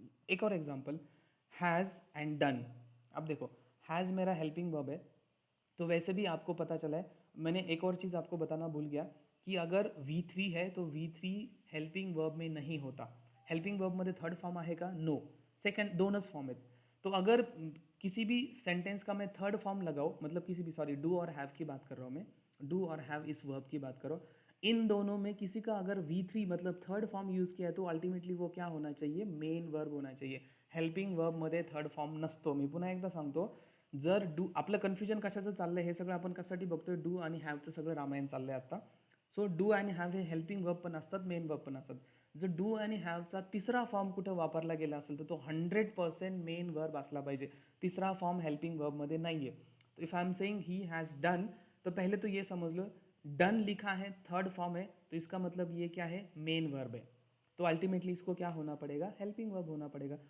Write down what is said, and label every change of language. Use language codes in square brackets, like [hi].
[hi] एक और example, has and done. अब देखो हैज़ मेरा [mr] हेल्पिंग वर्ब है तो वैसे भी आपको पता चला है, मैंने एक और चीज़ आपको बताना भूल गया कि अगर V3 है तो V3 हेल्पिंग वर्ब में नहीं होता, हेल्पिंग वर्ब मध्ये थर्ड फॉर्म आहे का, नो, सेकंड दोनच फॉर्म आहेत। [hi] तो अगर किसी भी सेंटेंस का मैं थर्ड फॉर्म लगाऊँ, मतलब किसी भी, सॉरी डू और हैव की बात कर रहा हूँ मैं, डू और हैव इस वर्ब की बात करो, इन दोनों में किसी का अगर V3 मतलब थर्ड फॉर्म यूज़ किया है तो अल्टिमेटली वो क्या होना चाहिए, मेन वर्ब होना चाहिए। [mr] हेल्पिंग वर्बमध्ये थर्ड फॉर्म नसतो। मी पुन्हा एकदा सांगतो, जर डू, आपलं कन्फ्युजन कशाचं चाललं आहे हे सगळं आपण कशासाठी बघतोय, डू आणि हॅवचं सगळं रामायण चाललंय आता। सो डू आणि हॅव हे हेल्पिंग वर्ब पण असतात, मेन वर्ब पण असतात। जर डू आणि हॅवचा तिसरा फॉर्म कुठं वापरला गेला असेल तर तो 100% मेन वर्ब असला पाहिजे, तिसरा फॉर्म हेल्पिंग वर्बमध्ये नाही आहे। [hi] तो [en] if I am saying he has done, [hi] तो पहले तो ये समझ लो डन लिखा है थर्ड फॉर्म है तो इसका मतलब ये क्या है, मेन वर्ब है, तो अल्टीमेटली इसको क्या होना पड़ेगा, हेल्पिंग वर्ब होना पड़ेगा।